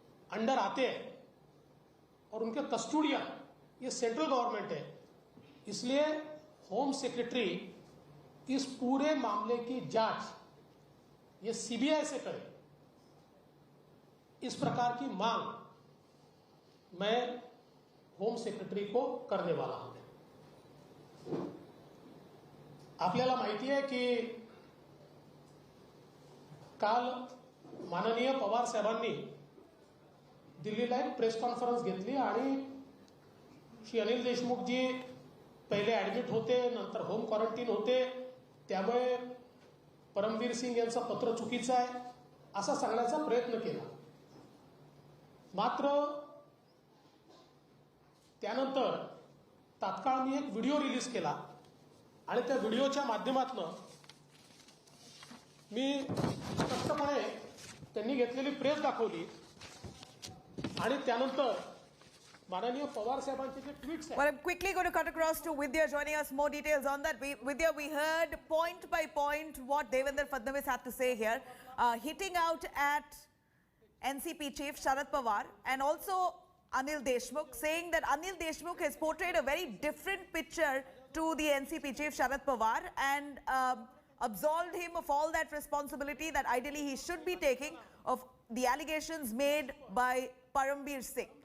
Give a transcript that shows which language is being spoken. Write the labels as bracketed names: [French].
[Hindi] Under आते हैं और उनके कस्टोडियन ये सेंट्रल गवर्नमेंट है, इसलिए होम सेक्रेटरी इस पूरे मामले की जांच ये सीबीआई से करे, इस प्रकार की मांग मैं होम सेक्रेटरी को करने वाला हूं। [Marathi] आपल्याला माहिती आहे की काल माननीय पवार साहेबांनी दिल्लीला एक प्रेस कॉन्फरन्स घेतली, आणि श्री अनिल देशमुख जी पहिले ऍडमिट होते, नंतर होम क्वारंटीन होते, त्यामुळे परमवीर सिंग यांचं पत्र चुकीचं आहे असा सांगण्याचा प्रयत्न केला। मात्र त्यानंतर तात्काळ मी एक व्हिडिओ रिलीज केला, आणि त्या व्हिडिओच्या माध्यमातून मी स्पष्टपणे त्यांनी घेतलेली प्रेस दाखवली, आणि त्यानंतर माननीय पवार साहेबांचे जे ट्वीट्स आहेत। [English] Well, I'm quickly going to cut across to Vidya joining us. More details on that. Vidya, we heard point by point what Devendra Fadnavis had to say here, hitting out at NCP chief Sharad Pawar and also Anil Deshmukh, saying that Anil Deshmukh has portrayed a very different picture to the NCP chief Sharad Pawar and absolved him of all that responsibility that ideally he should be taking of the allegations made by Parambir Singh.